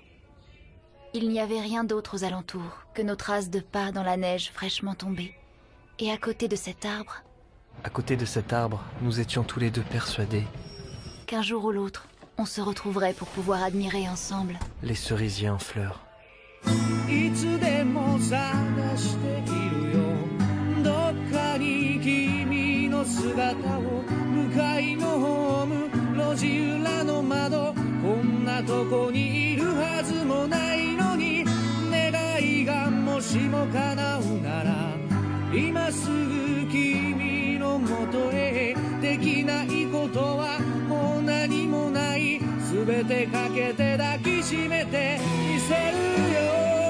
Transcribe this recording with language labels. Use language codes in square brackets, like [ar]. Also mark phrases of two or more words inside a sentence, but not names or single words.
[fr] Il n'y avait rien d'autre aux alentours que nos traces de pas dans la neige fraîchement tombée. Et à côté de cet arbre, À côté de cet arbre, nous étions tous les deux persuadés, qu'un jour ou l'autre, on se retrouverait pour pouvoir admirer ensemble. les cerisiers en fleurs. [ja] いつでも探しているよどっかに君の姿を向かいのホーム路地裏の窓こんなとこにいるはずもないのに願いがもしも叶うなら今すぐ君のもとへできないことはもう何もない全てかけて抱きしめてみせるよ